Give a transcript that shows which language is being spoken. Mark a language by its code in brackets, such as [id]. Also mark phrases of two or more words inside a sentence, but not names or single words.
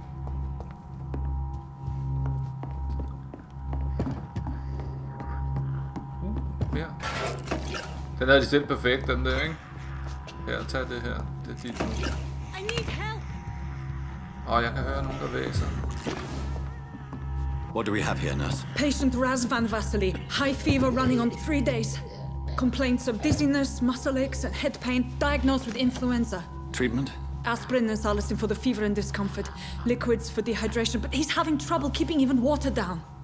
[da] Mere. Den er de selv perfekt, den der, ikke? Her, tag det her. Det er dit nu. Jeg kan høre nogen, der væser. [en] What do we have here, nurse? Patient Raz Van Vasily. High fever running on 3 days. Complaints of dizziness, muscle aches, and head pain. Diagnosed with influenza. Treatment? Aspirin and salicin for the fever and discomfort. Liquids for dehydration, but he's having trouble keeping even water down.